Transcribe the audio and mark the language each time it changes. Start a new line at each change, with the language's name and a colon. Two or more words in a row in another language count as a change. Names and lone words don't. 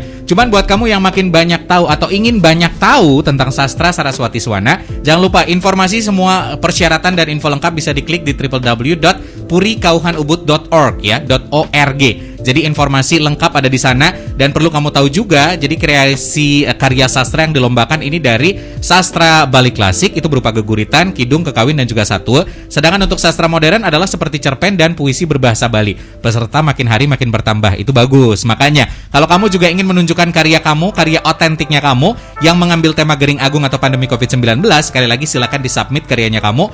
Indonesian: Cuman buat kamu yang makin banyak tahu atau ingin banyak tahu tentang sastra Saraswati Swana, jangan lupa informasi semua persyaratan dan info lengkap bisa diklik di www.purikauhanubud.org ya, .org. Jadi informasi lengkap ada di sana. Dan perlu kamu tahu juga, jadi kreasi karya sastra yang dilombakan ini dari sastra Bali klasik, itu berupa geguritan, kidung, kekawin, dan juga satwa. Sedangkan untuk sastra modern adalah seperti cerpen dan puisi berbahasa Bali. Peserta makin hari makin bertambah, itu bagus. Makanya, kalau kamu juga ingin menunjukkan karya kamu, karya otentiknya kamu, yang mengambil tema Gering Agung atau pandemi COVID-19, sekali lagi silakan disubmit karyanya kamu.